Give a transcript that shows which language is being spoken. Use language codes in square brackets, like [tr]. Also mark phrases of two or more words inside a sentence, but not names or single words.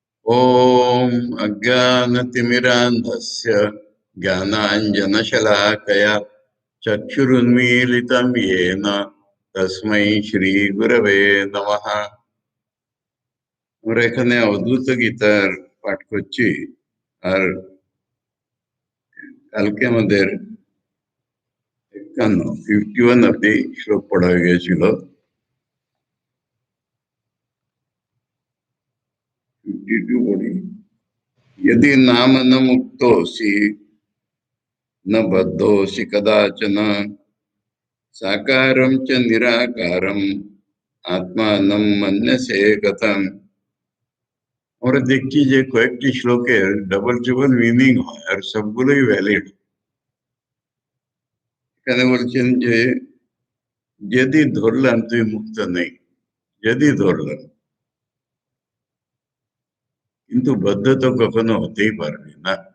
[sa] ॐ अज्ञानतिमिरान्धस्य ज्ञानाञ्जनशलाकया चक्षुरुन्मीलितं येन तस्मै श्रीगुरवे नमः। [bn] আমরা এখানে অদ্ভুত গীতার পাঠ করছি, আর কালকে আমাদের 51 অব্দি শ্লোক পড়া হয়ে গিয়েছিল। 52 পড়ি। [sa] यदि नाम न मुक्तोऽसि न बद्धोऽसि कदाचन साकारं च निराकारं आत्मानं मन्यसे गतम्। [bn] আমরা দেখছি যে কয়েকটি শ্লোকের [en] double triple meaning [bn] হয় আর সবগুলোই ভ্যালিড। এখানে বলছেন যে যদি ধরলাম তুই মুক্ত নেই, যদি ধরলাম, কিন্তু বদ্ধ তো কখনো হতেই পারবি না।